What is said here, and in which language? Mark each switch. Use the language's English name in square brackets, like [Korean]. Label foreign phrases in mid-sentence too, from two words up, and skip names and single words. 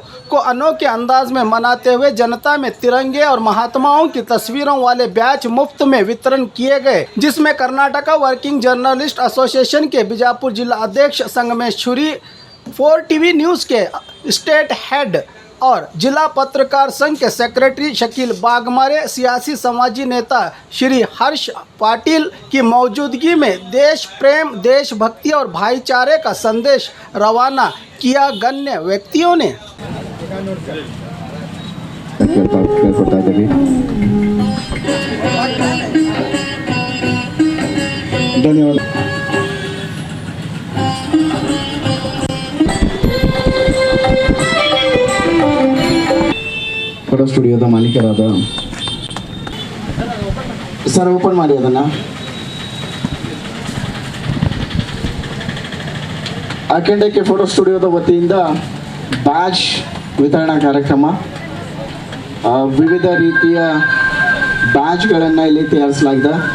[Hindi] को अनोखे अंदाज में मनाते हुए जनता में तिरंगे और महात्माओं की तस्वीरों वाले बैच मुफ्त में वितरण किए गए, जिसमें कर्नाटका वर्किंग जर्नलिस्ट एसोसिएशन के बीजापुर जिला अध्यक्ष संगमेश्वरी, 4 टीवी न्यूज़ के स्टेट हेड और जिला पत्रकार संघ के सेक्रेटरी शकील बागमारे, सियासी समाजी नेता श्री हर्ष पाटिल की मौजूदगी में देश प्रेम, देशभक्ति और भाईचारे का संदेश रवाना किया। गण्य व्यक्तियों ने धन्यवाद। [Kannada] ಫೋಟೋ ಸ್ಟುಡಿಯೋದ ಮಾಲೀಕರಾದ ಸರ್ ಓಪನ್ ಮಾಡಿ ಅದನ್ನು. ಅಖಂಡಕ್ಕೆ ಫೋಟೋ ಸ್ಟುಡಿಯೋದ ವತಿಯಿಂದ ಬ್ಯಾಚ್ ವಿತರಣಾ ಕಾರ್ಯಕ್ರಮ, ವಿವಿಧ ರೀತಿಯ ಬ್ಯಾಚ್ಗಳನ್ನು ಇಲ್ಲಿ ತಯಾರಿಸಲಾಗಿದೆ.